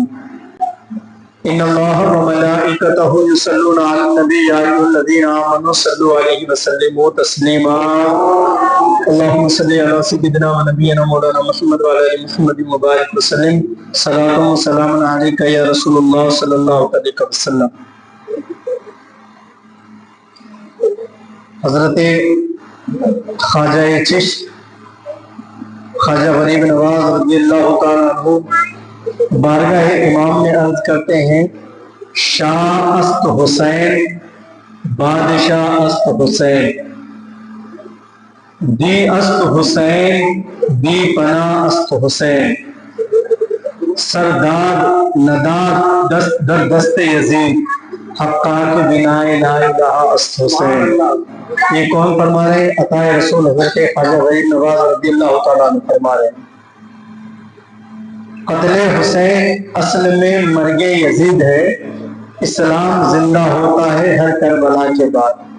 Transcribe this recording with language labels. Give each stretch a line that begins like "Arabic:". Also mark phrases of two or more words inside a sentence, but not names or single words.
Arabic: إن الله وملائكته يصلون على النبي يا أيها الذين آمنوا صلوا عليه وسلموا تسليما. اللهم صل على سيدنا ونبينا مولانا محمد وعلى آل محمد مبارك وسلم. صلاة وسلام عليك يا رسول الله صلى الله عليه وسلم.
Urdu: حضرت خواجہ چشت خواجہ غریب نواز
Arabic: رضی اللہ تعالیٰ عنہ
Urdu: بارگاہ امام میں عرض کرتے ہیں،
Persian: شاہ است حسین بادشاہ است حسین، دی است حسین دی پناہ است حسین، سرداد نداد دست در دست یزید، حقاق بنائے
Arabic: لا الہ
Persian: است حسین.
Urdu: یہ کون فرما رہے ہیں؟ عطا رسول حضرت خواجہ غریب نواز
Arabic: رضی اللہ تعالیٰ عنہ
Urdu: فرما رہے ہیں، قتل حسین اصل میں مرگ یزید ہے، اسلام زندہ ہوتا ہے ہر کربلا کے بعد.